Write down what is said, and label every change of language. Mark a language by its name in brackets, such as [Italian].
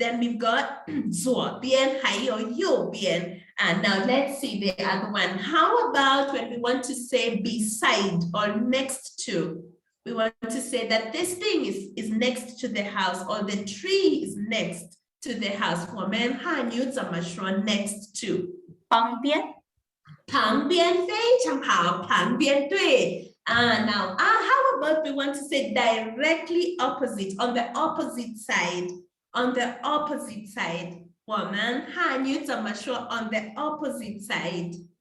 [English] Then we've got [Chinese] 左边还有右边。 [English] And now let's see the other one. How about when we want to say beside or next to? We want to say that this thing is next to the house, or the tree is next to the house. [Chinese] 我们汉语怎么说 [English] next to? [Chinese] 旁边。旁边，非常好，旁边，对。 [English] Now, how about we want to say directly opposite, on the opposite side? On the opposite side. [Chinese] 我们汉语怎么说 [English] on the opposite side?